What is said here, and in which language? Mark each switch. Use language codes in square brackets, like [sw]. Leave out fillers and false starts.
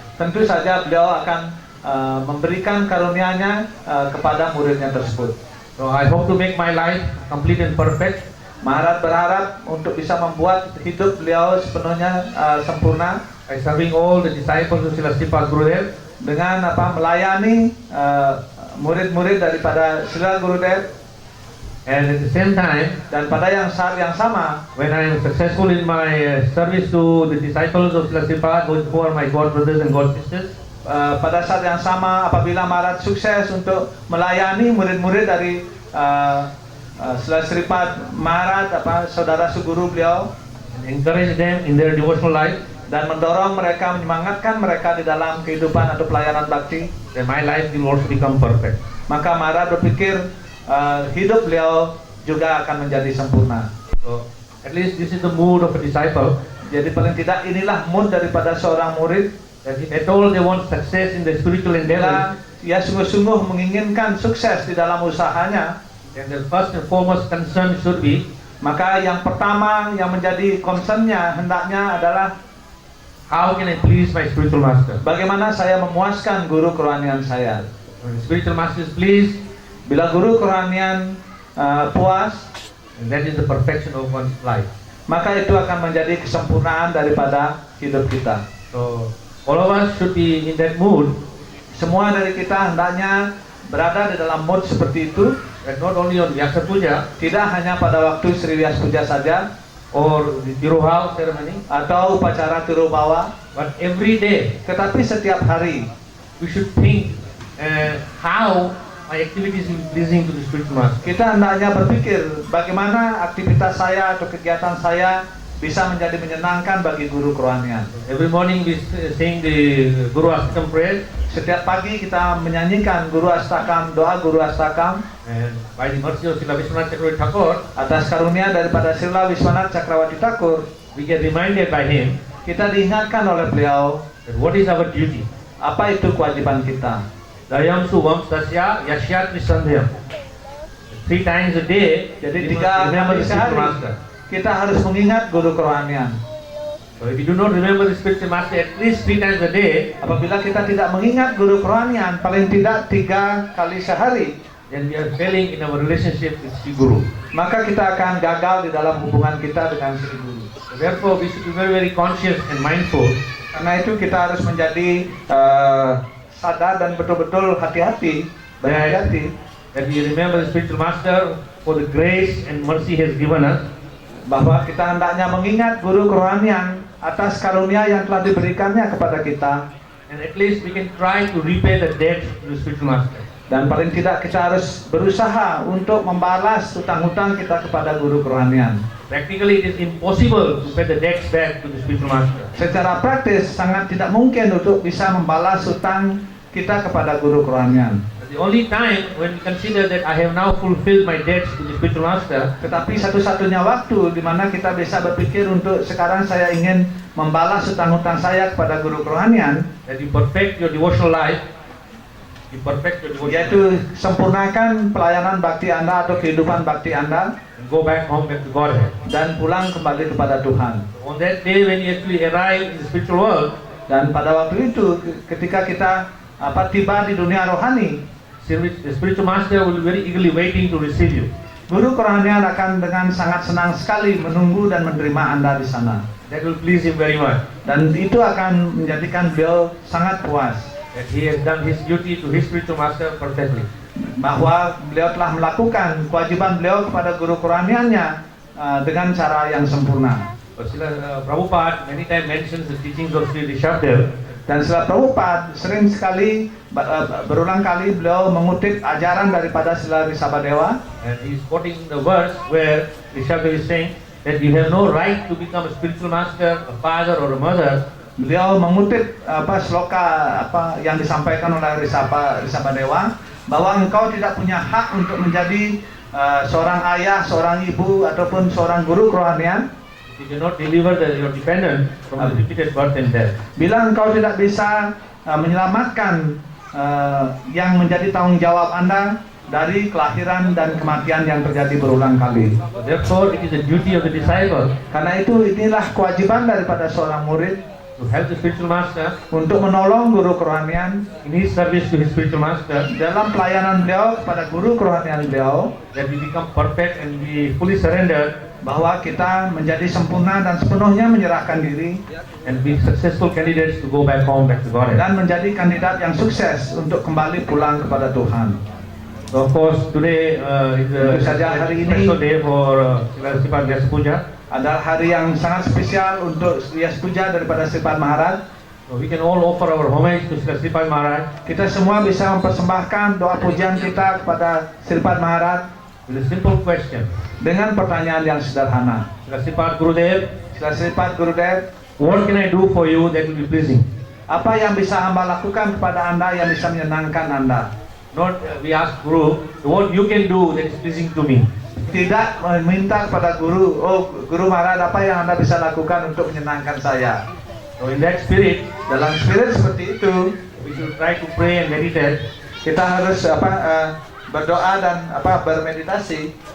[id] tentu saja beliau akan memberikan karunia-Nya kepada muridnya tersebut. [en] So I hope to make my life complete and perfect [id] Maharaj berharap untuk bisa membuat hidup beliau sepenuhnya sempurna [en] by serving all the disciples of Srila Sripad Gurudev, [id] dengan melayani murid-murid daripada Srila Gurudev, [en] and at the same time, [id] dan pada saat yang sama [en] when I am successful in my service to the disciples of Srila Sripad, who are my God brothers and God sisters, [id] pada saat yang sama apabila Maharaj sukses untuk melayani murid-murid dari Srila Sripad Maharaj, saudara seguru beliau, [en] and encourage them in their devotional life, [id] dan mendorong mereka, menyemangatkan mereka di dalam kehidupan atau pelayanan bakti, [en] then my life will also become perfect. [id] maka Maharaj berpikir hidup beliau juga akan menjadi sempurna. [en] So at least this is the mood of a disciple. [id] Jadi paling tidak inilah mood daripada seorang murid, [en] That if at all they want success in the spiritual endeavor, [id] bila ia sungguh-sungguh menginginkan sukses di dalam usahanya, [en] then the first and foremost concern should be [id] maka yang pertama yang menjadi concernnya hendaknya adalah [en] how can I please my spiritual master? [id] bagaimana saya memuaskan guru kerohanian saya. [en] When the spiritual master is pleased, [id] Bila guru kerohanian puas, [en] and that is the perfection of one's life. [id] maka itu akan menjadi kesempurnaan daripada hidup kita. [en] So all of us should be in that mood, [id] Semua dari kita hendaknya berada di dalam mood seperti itu, [en] that not only on Vyasa Puja [id] tidak hanya pada waktu Sri Vyas Puja saja [en] or the Tiruhal ceremony, [id] atau upacara Tirubawa, [en] but every day [id] tetapi setiap hari [en] we should think how my activities will be pleasing to the spiritual master. [id] kita hendaknya berpikir bagaimana aktivitas saya atau kegiatan saya bisa menjadi menyenangkan bagi guru kerohanian. [en] Every morning we sing the Guru Astakam prayer, [id] Setiap pagi kita menyanyikan Guru Astakam, doa Guru Astakam, [en] and by the mercy of Srila Vishwanath Chakravarti Thakur, [id] atas karunia daripada Srila Vishwanath Chakravarti Thakur, [en] we get reminded by him [id] kita diingatkan oleh beliau [en] that what is our duty. [id] apa itu kewajiban kita. [sa] Dayam Subham Sasya Yasyat Visandhyam. [en] 3 times a day, [id] Jadi [en] we must 3 remember [id] kali [en] the spiritual master. [id] kita harus mengingat guru kerohanian. [en] So if you do not remember the spiritual master at least 3 times a day, [id] Apabila kita tidak mengingat guru kerohanian paling tidak 3 kali sehari, [en] then we are failing in our relationship with Sri Guru. [id] maka kita akan gagal di dalam hubungan kita dengan Sri Guru. [en] So therefore, we should be very, very conscious and mindful [id] Karena itu kita harus menjadi sadar dan betul-betul hati-hati, berhati-hati [en] that we remember the spiritual master for the grace and mercy he has given us, [id] bahwa kita hendaknya mengingat guru kerohanian atas karunia yang telah diberikannya kepada kita, [en] and at least we can try to repay the debt to the spiritual master. [id] dan paling tidak kita harus berusaha untuk membalas hutang-hutang kita kepada guru kerohanian. [en] Practically, it is impossible to pay the debts back to the spiritual master. [id] Secara praktis sangat tidak mungkin untuk bisa membalas hutang kita kepada guru kerohanian. [en] But the only time when we consider that I have now fulfilled my debts to the spiritual master, [id] Tetapi satu-satunya waktu di mana kita bisa berpikir untuk sekarang saya ingin membalas hutang-hutang saya kepada guru kerohanian, [en] that you perfect your devotional life, you perfect your devotional life, [id] yaitu sempurnakan pelayanan bakti Anda atau kehidupan bakti Anda [en] and go back home back to Godhead. [id] dan pulang kembali kepada Tuhan. [en] On that day when you actually arrive in the spiritual world, [id] Dan pada waktu itu ketika kita tiba di dunia rohani, [en] the spiritual master will be very eagerly waiting to receive you. [id] guru kerohanian akan dengan sangat senang sekali menunggu dan menerima Anda di sana. [en] That will please him very much. [id] Dan itu akan menjadikan beliau sangat puas [en] That he has done his duty to his spiritual master perfectly. [id] bahwa beliau telah melakukan kewajiban beliau kepada guru kerohaniannya dengan cara yang sempurna. [en] But Srila Prabhupada many times mentions the teachings of Sri Rishabdev, [id] Dan Srila Prabhupada sering sekali berulang kali beliau mengutip ajaran daripada Srila Risabhadewa, [en] and he is quoting the verse where Rishabdev is saying that you have no right to become a spiritual master, a father or a mother [id] beliau mengutip sloka yang disampaikan oleh Risabha Dewa, bahwa engkau tidak punya hak untuk menjadi seorang ayah, seorang ibu ataupun seorang guru kerohanian. [en] You cannot deliver your dependent from the repeated birth and death. [id] Bila engkau tidak bisa menyelamatkan yang menjadi tanggung jawab Anda dari kelahiran dan kematian yang terjadi berulang kali. [en] Therefore, it is the duty of the disciple [id] Karena itu inilah kewajiban daripada seorang murid [en] to help the spiritual master [id] untuk menolong guru kerohanian [en] in his service to his spiritual master, [id] dalam pelayanan beliau kepada guru kerohanian beliau, [en] that we become perfect and we fully surrender [id] bahwa kita menjadi sempurna dan sepenuhnya menyerahkan diri [en] and be successful candidates to go back home, back to Godhead. [id] dan menjadi kandidat yang sukses untuk kembali pulang kepada Tuhan. [en] So of course, today is a [id] Tentu saja hari ini [en] special day for Sripad Vyasa Puja. [id] adalah hari yang sangat spesial untuk Vyasa Puja daripada Sripad Maharaj. [en] So we can all offer our homage to Sripad Maharaj [id] Kita semua bisa mempersembahkan doa pujian kita kepada Sripad Maharaj [en] with a simple question. [id] dengan pertanyaan yang sederhana. [en] Sripad Gurudev, [id] Sripad Gurudev, [en] what can I do for you that will be pleasing? [id] apa yang bisa hamba lakukan kepada Anda yang bisa menyenangkan Anda? [en] Not we ask Guru, what you can do that is pleasing to me. [id] Tidak meminta kepada guru, Guru Maharaj, apa yang Anda bisa lakukan untuk menyenangkan saya. [en] So in that spirit, [id] Dalam spirit seperti itu, [en] we should try to pray and meditate [id] kita harus berdoa dan bermeditasi